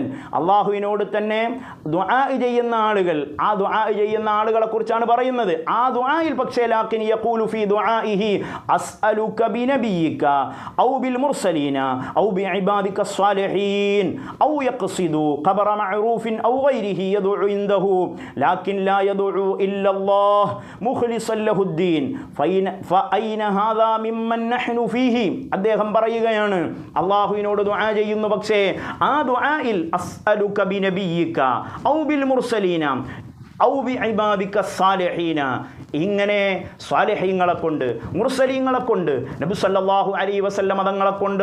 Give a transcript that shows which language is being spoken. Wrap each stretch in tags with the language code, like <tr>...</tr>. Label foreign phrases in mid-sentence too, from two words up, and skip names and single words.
<ml>അല്ലാഹുവിനോട് തന്നെ ദുആ ചെയ്യുന്ന ആളുകൾ, ആ ദുആ ചെയ്യുന്ന ആളുകളെ കുറിച്ചാണ് പറയുന്നത്. ആ ദുആയിൽ പക്ഷേ</ml> <ar>لكن يقول في دعائه أسألك بنبيك أو بالمرسلين أو بعبادك الصالحين أو يقصد قبر معروف أو غيره عنده لكن لا يدعو إلا الله مخلصا له الدين فأين هذا ممن نحن فيه.</ar> <ml>അദ്ദേഹം പറയുകയാണ്, അല്ലാഹുവിനോട് ദുആ ചെയ്യുന്നു, പക്ഷേ ആ ദുആയിൽ</ml> <ar>أسألك بنبيك أو بالمرسلين أو بعبادك</ar> <ml>സ്വാലിഹീന, ഇങ്ങനെ സ്വാലിഹീങ്ങളെ കൊണ്ട് മുർസലീങ്ങളെ കൊണ്ട് നബി</ml> <ar>صلى الله عليه وسلم</ar> <ml>തങ്ങളെ കൊണ്ട്</ml>